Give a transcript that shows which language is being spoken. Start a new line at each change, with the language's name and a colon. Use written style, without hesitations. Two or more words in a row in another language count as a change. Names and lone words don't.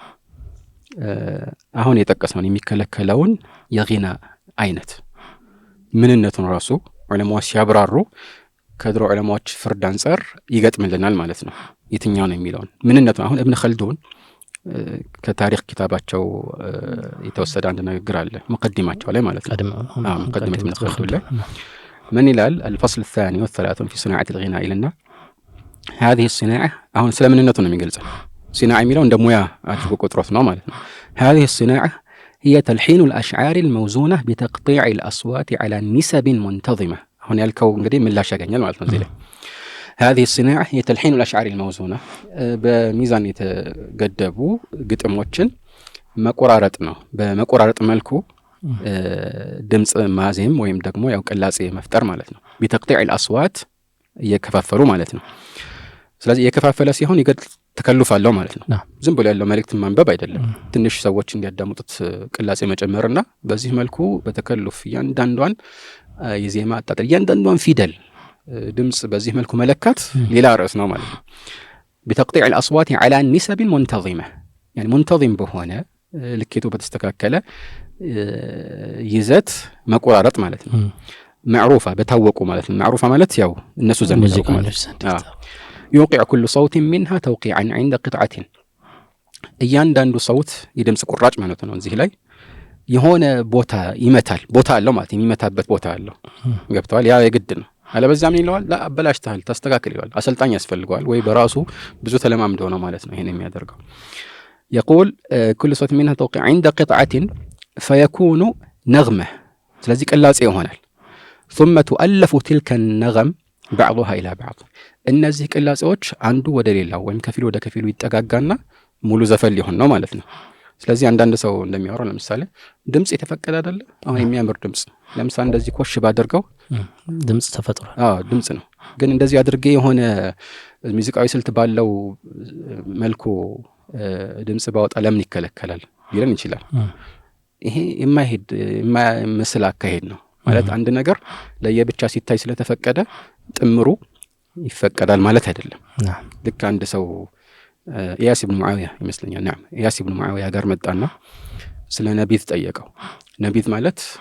Amharic: አሁን የጠቀስነው የሚከለከለውን የጊና አይነት ምንነቱን ራሱ ዑለማዎች ሲያብራሩ ከድሮ ዑለማዎች ፍርድ አንፃር ይገጥምልናል ማለት ነው። የትኛው ነው የሚለውን ምንነቱን አሁን ኢብኑ ኸልዱን ከታሪክ ኪታባቸው የተወሰደ አንድ ንግግር አለ ሙቀዲማቸው ላይ ማለት ነው። ሙቀዲመት ኢብኑ ኸልዱን ላይ من ይላል
Arabic: الفصل الثاني والثلاثون في صناعة الغناء لنا هذه الصناعة
Amharic: አሁን ስለምንነቱ ነው የሚገልጸው። صناعة የሚለው እንደ ሙያ አድርጎ ቆጥሮት ነው ማለት ነው።
Arabic: هذه الصناعة هي تلحين الأشعار الموزونة بتقطيع الأصوات على نسب منتظمة
Amharic: አሁን ያልከው እንግዲህ ምላሽ ያገኛል ማለት ነው እዚህ ላይ
Arabic: هذه الصناعة هي تلحين الأشعار الموزونة
Amharic: በሚዛን የተገደቡ ግጥሞችን መቆራረጥ ነው። በመቆራረጥ መልኩ ድምጽ ማዜም ወይም ደግሞ ያው ቅላጼ መፍጠር ማለት ነው።
Arabic: بتقطيع الأصوات
Amharic: እየከፋፈሉ ማለት ነው። ስለዚህ እየከፋፈለ ሲሆን ይገጥል ተከልፍ አለው ማለት ነው። ዝም ብሎ ያለው መልእክት ማንበብ አይደለም። ትንሽ ሰዎች እንዲያዳምጡት ቅላጼ መጨመርና በዚህ መልኩ በተከልፍ ያንዳንዷን የዜማ አጣጣል ያንዳንዷን ፊደል ድምጽ በዚህ መልኩ መለካት ሌላ ርዕስ ነው ማለት ነው።
Arabic: بتقطيع الأصوات على نسب منتظمة يعني منتظم
Amharic: በሆነ ልኬቱ በተስተካከለ ይዘት መቆራረጥ ማለት ነው። معروفة በታወቁ ማለት ነው። معروفة ማለት ያው እነሱ ዘንድ ነው።
Arabic: يوقع كل صوت منها توقيعا عند قطعة
Amharic: እያንዳንዱ صوت የድምጽ ቁራጭ ማለት ነው። እዚህ ላይ የሆነ ቦታ ይመታል። ቦታ አለው ማለት የሚመታበት ቦታ አለው። ገብቷል? ያ የግድ ነው። አለበዛ ምን ይለዋል? ላ አበላሽተሃል ታስተካክል ይለዋል። አሰልጣኝ ያስፈልገዋል ወይ በራሱ ብዙ ተለማምዶ ነው ማለት ነው ይሄን የሚያደርገው።
Arabic: يقول كل صوت منها توقع عند قطعة فيكون نغمة
Amharic: ስለዚህ ቅላጼ ይሆናል።
Arabic: ثم تؤلف تلك النغم بعضها الى بعض
Amharic: እነዚህ ቅላጼዎች አንዱ ወደ ሌላው ወይም ከፊሉ ወደ ከፊሉ ይጠጋጋና ሙሉ ዘፈን ሊሆን ነው ማለት ነው። ስለዚህ አንዳንድ ሰው እንደሚያወራው ለምሳሌ ድምጽ የተፈቀደ አይደለ? አሁን የሚያምር ድምጽ ለምሳሌ እንደዚህ ኮሽ ባደርገው ድምጽ ተፈጥሯል። ድምጽ ነው። ግን እንደዚህ አድርጌ የሆነ ሙዚቃዊ ስልት ባለው መልኩ ድምጽ ባወጣ ለምን ይከለከላል ሊለን ይችላል። ይሄ የማይመስል አካሄድ ነው ማለት አንድ ነገር ለየብቻ ሲታይ ስለተፈቀደ ጥምሩ ይፈቀዳል ማለት አይደለም። ልክ አንድ ሰው ኢያስ ኢብኑ ሙዓዊያ ይመስለኛል ኢያስ ኢብኑ ሙዓዊያ ጋር መጣና ስለ ነቢት ጠየቀው። ነቢት ማለት